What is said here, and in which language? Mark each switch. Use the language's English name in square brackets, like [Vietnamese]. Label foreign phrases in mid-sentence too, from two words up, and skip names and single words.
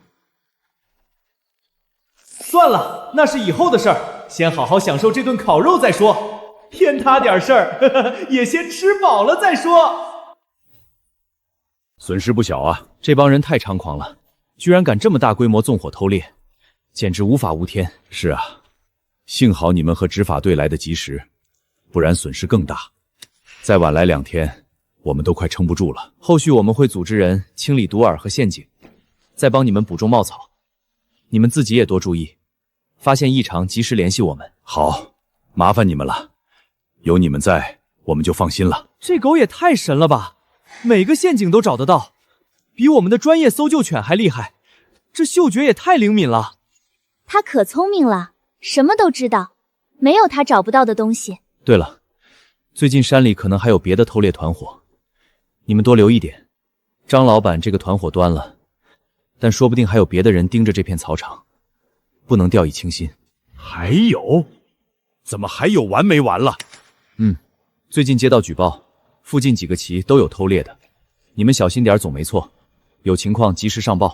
[Chinese] 算了，那是以後的事兒，先好好享受這頓烤肉再說。偏他點事兒，也先吃飽了再說。損失不小啊！這幫人太猖狂了，居然敢這麼大規模縱火偷獵，簡直無法無天。是啊，幸好你們和執法隊來得及時，不然損失更大。再晚来2天，我们都快撑不住了。后续我们会组织人清理毒饵和陷阱，再帮你们补种茂草。你们自己也多注意，发现異常及时联繫我们。好，麻煩你們了，有你們在，我們就放心了。這狗也太神了吧，每個陷阱都找得到，比我們的專業搜救犬還厲害，這嗅覺也太靈敏了。它可聰明了，什麼都知道，沒有它找不到的東西。對了，最近山裡可能還有別的偷獵團夥，你們多留意點。張老闆這個團夥端了，但說不定還有別的人盯着這片草場，不能掉以輕心。還有？怎麼還有完沒完了？最近接到舉報，附近幾個旗都有偷獵的，你們小心點總沒錯，有情況及時上報。